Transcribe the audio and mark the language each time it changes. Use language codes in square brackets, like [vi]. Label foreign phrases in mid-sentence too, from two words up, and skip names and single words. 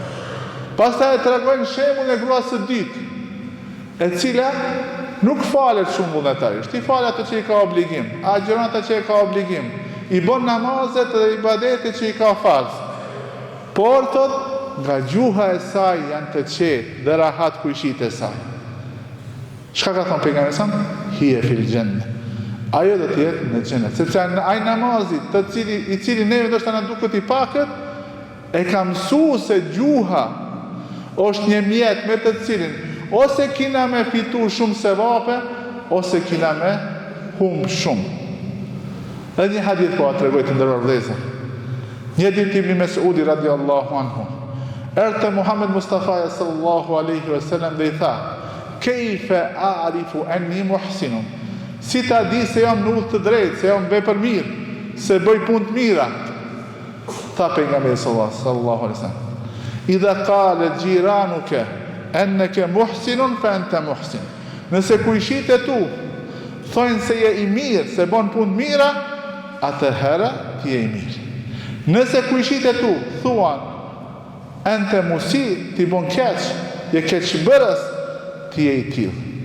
[sq] Pastaj e tregojnë shembull e gruas së dytë, e cila nuk falet shumë vullnetarisht, i falet ato që i ka obligim, agjeron ato që i ka obligim, i bën namazet dhe ibadetet që i ka farz. Por thot, nga gjuha e saj janë të qetë dhe rahat kujshit e saj. Çka ka thonë pejgamberi sa? [ar] هي في الجنة. [sq] Ajo do të jetë në xhenet, sepse ai namazi i cili neve ndoshta na duket i pakët, e ka mësuar se gjuha është një mjet me të cilin ose kina me fitu shumë sevape, ose kina me humb shumë. Edhe një hadith po a tregoj të nderuar vëllezër. Një ditë Ibn Mesudi [ar] رضي الله عنه [sq] erdhi te Muhammed Mustafa [ar] صلى الله عليه وسلم [sq] dhe i tha: [ar] "كيف أعرف أني محسن?" [sq] Si ta di se jam në udhë të drejtë, se jam vepër mirë, se bëj punë të mira? Tha pejgamberi [ar] صلى الله عليه وسلم: "إذا قال جيرانك إنك محسن فأنت محسن." [sq] Nëse kujshit e tu thonë se je i mirë, se bën punë të mira, atëherë ti je i mirë. Nëse kujshit e tu thuan [ar] أنت مسيء, [sq] ti bën keq, je keqbërës, ti je i tillë.